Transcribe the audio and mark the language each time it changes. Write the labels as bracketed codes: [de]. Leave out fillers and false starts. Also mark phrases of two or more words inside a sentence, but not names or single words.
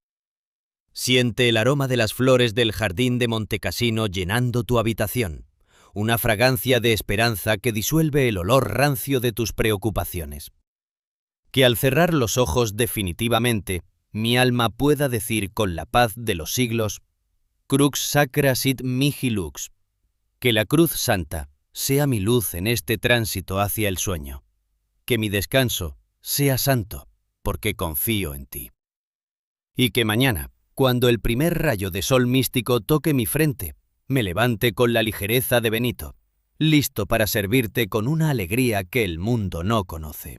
[es] Siente el aroma de las flores del jardín de Montecassino llenando tu habitación, una fragancia de esperanza que disuelve el olor rancio de tus preocupaciones. Que al cerrar los ojos definitivamente, mi alma pueda decir con la paz de los siglos, [la] Crux sacra sit mihi lux. [es] Que la cruz santa sea mi luz en este tránsito hacia el sueño. Que mi descanso sea santo, porque confío en ti. Y que mañana, cuando el primer rayo de sol místico toque mi frente, me levante con la ligereza de Benito, listo para servirte con una alegría que el mundo no conoce.